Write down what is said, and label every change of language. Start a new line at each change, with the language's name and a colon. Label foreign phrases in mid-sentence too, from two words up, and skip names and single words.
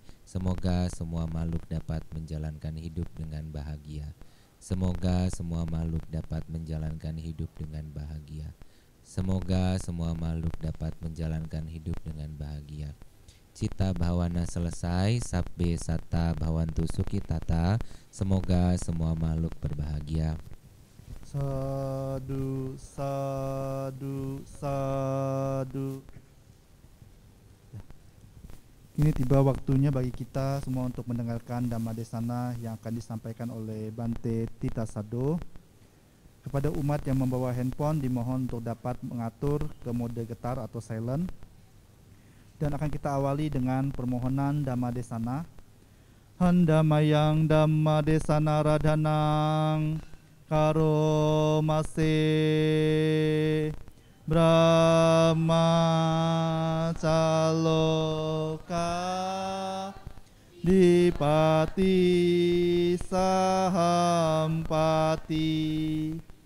Indonesian: Semoga semua makhluk dapat menjalankan hidup dengan bahagia. Semoga semua makhluk dapat menjalankan hidup dengan bahagia. Semoga semua makhluk dapat menjalankan hidup dengan bahagia.
Pali: Cita bhawana
Indonesian: selesai,
Pali: sabbe satta bhavantu sukhitata.
Indonesian: Semoga semua makhluk berbahagia.
Pali: Sadu, sadu, sadu.
Indonesian: Kini tiba waktunya bagi kita semua untuk mendengarkan Dhammadesana yang akan disampaikan oleh Bante Tita Sado. Kepada umat yang membawa handphone dimohon untuk dapat mengatur ke mode getar atau silent. Dan akan kita awali dengan permohonan Dhammadesana.
Pali: Handamayang Dhammadesana radhanang karomase Brahma caloka dipati sahampati